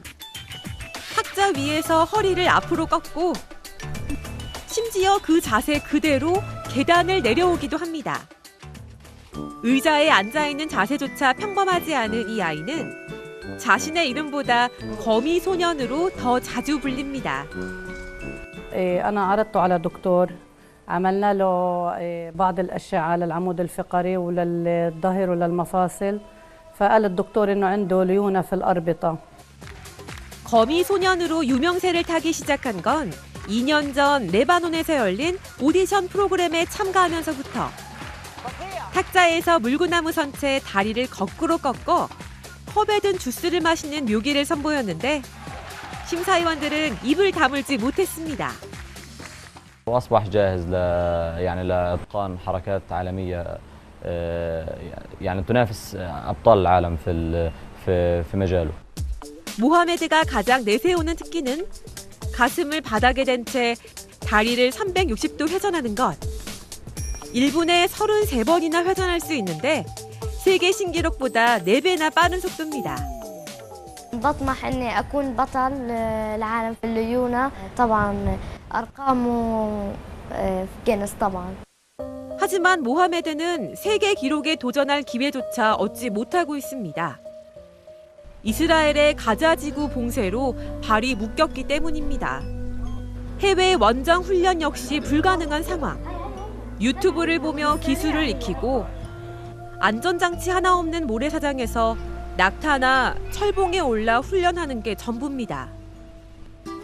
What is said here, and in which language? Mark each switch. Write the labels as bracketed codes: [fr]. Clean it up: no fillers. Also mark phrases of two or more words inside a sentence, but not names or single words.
[ko] 탁자 위에서 허리를 앞으로 꺾고 심지어 그 자세 그대로 계단을 내려오기도 합니다. 의자에 앉아있는 자세조차 평범하지 않은 이 아이는 자신의 이름보다 거미 소년으로 더 자주 불립니다. [ar] أنا عرضته على دكتور عملنا له بعض الأشعة للعمود الفقري وللظهر وللمفاصل فقال الدكتور إنه عنده ليونة في الأربطة. [ko] 거미 소년으로 유명세를 타기 시작한 건 2년 전 레바논에서 열린 오디션 프로그램에 참가하면서부터 탁자에서 물구나무 선 채 다리를 거꾸로 꺾어 컵에 든 주스를 마시는 묘기를 선보였는데 심사위원들은 입을 다물지 못했습니다. [ar] وأصبح جاهز لإتقان حركات عالمية تنافس أبطال العالم في مجاله. [ko] 모하메드가 가장 내세우는 특기는 가슴을 바닥에 댄 채 다리를 360도 회전하는 것. 1분에 33번이나 회전할 수 있는데 세계 신기록보다 4배나 빠른 속도입니다. [ar] بطمح إني أكون بطل العالم في الليونة طبعا أرقامه في جينيس طبعا. [ko] 하지만 모하메드는 세계 기록에 도전할 기회조차 얻지 못하고 있습니다. 이스라엘의 가자 지구 봉쇄로 발이 묶였기 때문입니다. 해외 원정 훈련 역시 불가능한 상황. 유튜브를 보며 기술을 익히고 안전장치 하나 없는 모래사장에서 낙타나 철봉에 올라 훈련하는 게 전부입니다.